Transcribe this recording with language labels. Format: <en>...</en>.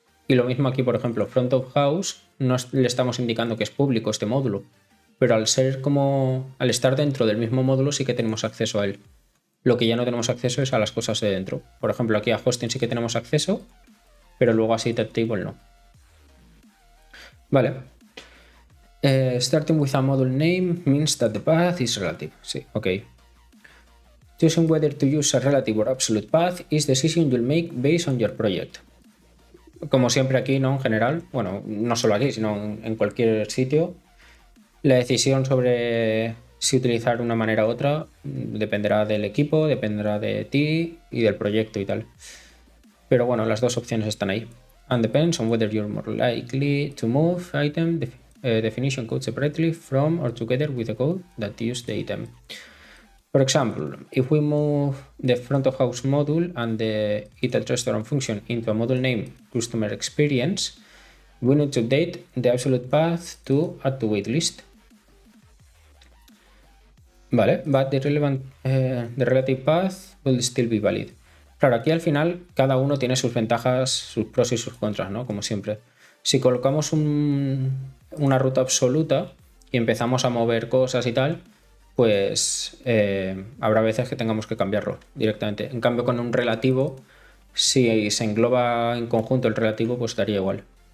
<es>Y lo mismo aquí, por ejemplo, front of house, le estamos indicando que es público este módulo. pero al estar dentro del mismo módulo sí que tenemos acceso a él. Lo que ya no tenemos acceso es a las cosas de dentro. Por ejemplo, aquí a hosting sí que tenemos acceso, pero luego a setup table no. Vale.</es> <en>Starting with a module name means that the path is relative. Sí, ok. Choosing whether to use a relative or absolute path is decision you'll make based on your project.</en> <es>Como siempre aquí, ¿no? En general, bueno, no solo aquí, sino en cualquier sitio, la decisión sobre si utilizar una manera u otra dependerá del equipo, dependerá de ti y del proyecto y tal. Pero bueno, las dos opciones están ahí.</es> <en>And depends on whether you're more likely to move item definition code separately from or together with the code that used the item. For example, if we move the front of house module and the eat at restaurant function into a module named customer experience, we need to update the absolute path to add to waitlist. Vale, but the relative path will still be valid.</en> <es>Claro, aquí al final cada uno tiene sus ventajas, sus pros y sus contras, ¿no? Como siempre. Si colocamos una ruta absoluta y empezamos a mover cosas y tal, pues habrá veces que tengamos que cambiarlo directamente. En cambio, con un relativo, si se engloba en conjunto el relativo, pues daría igual.</es>